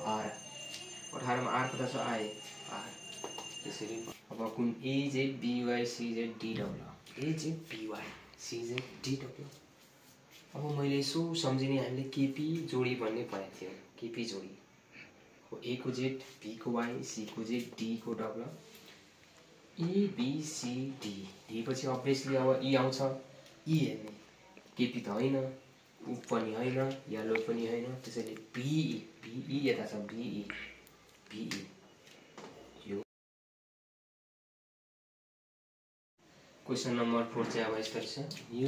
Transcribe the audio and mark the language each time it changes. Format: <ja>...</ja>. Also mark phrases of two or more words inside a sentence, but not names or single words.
<ne>R 18 मा R कता छ? आए R त्यसरी। अब कुन AZBYCZDW AZBYCZDW अब मैले यसो सम्झिने हामीले केपी जोडी भन्ने पढेको थियौँ। केपी जोडी हो A को Z, B को Y, C को Z, D को W, ABCD D पछि अभियसली अब E आउँछ। E हेर्ने केपी त होइन, उ पनि होइन, येलो पनि होइन, त्यसैले BE यता छ। BE यो</ne> <en>question number</en> <ne>4 चाहिँ अब यस्तो छ।</ne>